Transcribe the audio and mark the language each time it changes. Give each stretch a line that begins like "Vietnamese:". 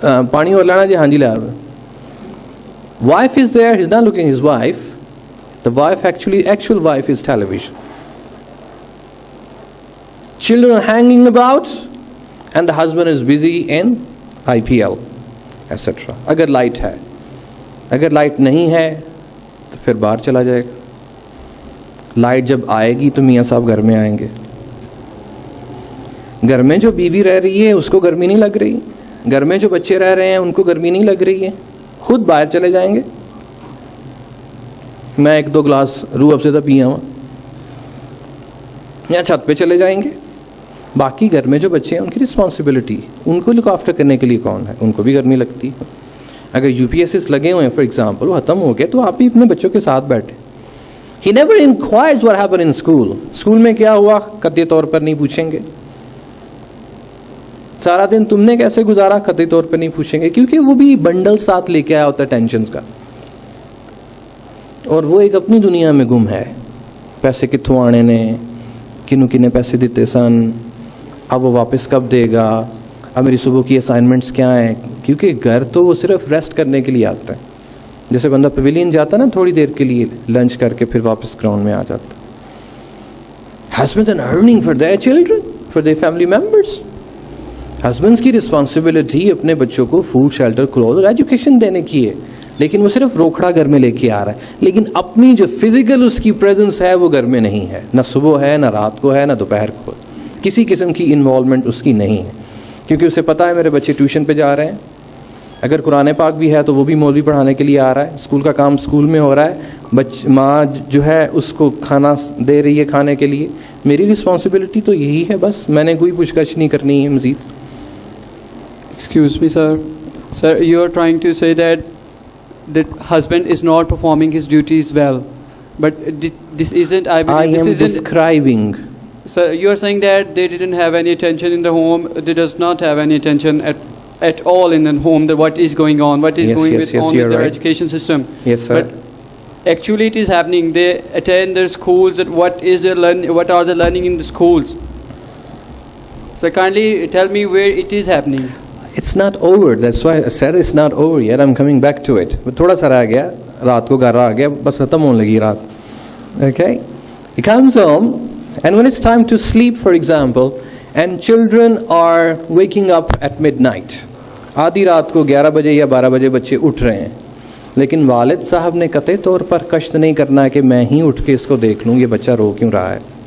Urdu: Pani aur lana ji, haan ji la.
English: Wife is there, he's not looking at his wife. The wife actual wife is television. Children are hanging about and the husband is busy in IPL, etc.
Urdu: Agar light hai. Agar light nahi hai, تو پھر باہر چلا جائے گا. Light جب آئے گی تو میاں صاحب گھر میں آئیں گے. گھر میں جو بیوی رہ رہی ہے اس کو گرمی نہیں لگ رہی, گھر میں جو بچے رہ رہے ہیں ان کو گرمی نہیں لگ رہی ہے, خود باہر چلے جائیں گے. میں 1-2 گلاس روح افزا پیا ہوں, یا چھت پہ چلے جائیں گے. باقی گھر میں جو بچے ہیں ان کی رسپانسبلٹی, ان کو لک آفٹر کرنے کے لیے کون ہے, ان کو بھی گرمی لگتی ہے. اگر UPSS لگے ہوئے ہیں فار ایگزامپل, وہ ختم ہو گئے, تو آپ بھی اپنے بچوں کے ساتھ بیٹھے.
English: He never inquires what happened in school.
Urdu: School میں کیا ہوا قطعی طور پر نہیں پوچھیں گے. سارا دن تم نے کیسے گزارا قطعی طور پر نہیں پوچھیں گے, کیونکہ وہ بھی بنڈل ساتھ لے کے آیا ہوتا ہے ٹینشنز کا, اور وہ ایک اپنی دنیا میں گم ہے.
Punjabi: پیسے کتوں آنے نے, کنوں کنے پیسے دیتے سن,
Urdu: اب وہ واپس کب دے گا, اب میری صبح کی اسائنمنٹس کیا ہیں. کیونکہ گھر تو وہ صرف ریسٹ کرنے کے لیے آتا ہے. جیسے بندہ پویلین جاتا نا تھوڑی دیر کے لیے, لنچ کر کے پھر واپس گراؤنڈ میں آ جاتا.
English: Husbands are earning for their children, for their family members.
Urdu: Husbands کی رسپانسبلٹی اپنے بچوں کو فوڈ, شیلٹر, کلوتھ اور ایجوکیشن دینے کی ہے, لیکن وہ صرف روکھڑا گھر میں لے کے آ رہا ہے. لیکن اپنی جو فزیکل اس کی پریزنس ہے وہ گھر میں نہیں ہے, نہ صبح ہے, نہ رات کو ہے, نہ دوپہر کو. کسی قسم کی انوالومنٹ اس کی نہیں ہے, کیونکہ اسے پتا ہے میرے بچے ٹیوشن پہ جا رہے ہیں. اگر قرآن پاک بھی ہے تو وہ بھی مولوی پڑھانے کے لیے آ رہا ہے, اسکول کا کام اسکول میں ہو رہا ہے, ماں جو ہے اس کو کھانا دے رہی ہے کھانے کے لیے. میری رسپانسبلٹی تو یہی ہے بس, میں نے کوئی پوچھ گچھ نہیں کرنی ہے مزید.
English: Excuse me, sir. Sir, you are trying to say that husband is not performing his duties well, but this isn't. I believe this isn't describing. Sir, you are saying that they didn't have any attention in the home. They does not have any attention at all in the home. That what is going on, what is going on with their education system. Yes, sir. But actually, it is happening. They attend their schools. That what are they learning in the schools? So kindly tell me where it is happening. It's not over. That's why I said it's not over yet. I'm coming back to it. But
Urdu: تھوڑا سا رہ گیا, رات کو 11 آ گیا, بس ختم ہونے لگی رات.
English: Okay? He comes home, and when it's time to sleep, for example, and children are waking up at midnight,
Urdu: آدھی رات کو 11 بجے یا 12 بجے بچے اٹھ رہے ہیں، لیکن والد صاحب نے قطعی طور پر کشت نہیں کرنا کہ میں ہی اٹھ کے اس کو دیکھ لوں یہ بچہ رو کیوں رہا ہے.